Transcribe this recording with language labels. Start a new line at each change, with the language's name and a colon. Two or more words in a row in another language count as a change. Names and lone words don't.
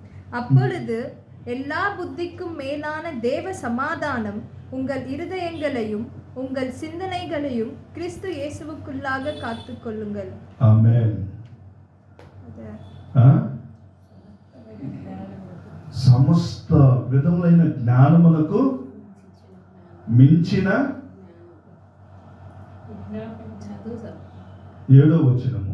Tamil: அப்பொழுது எல்லா புத்திக்கும் மேலான தேவ சமாதானம் உங்கள் இருதயங்களையும் உங்கள் சிந்தனைகளையும் கிறிஸ்து இயேசுவுக்குள்ளாக காத்துக்கொள்ளுங்கள்.
Telugu: ఆమేన్. సమస్త విధములైన జ్ఞానమునకు మించిన చదువు సార్. 7వ వచనము.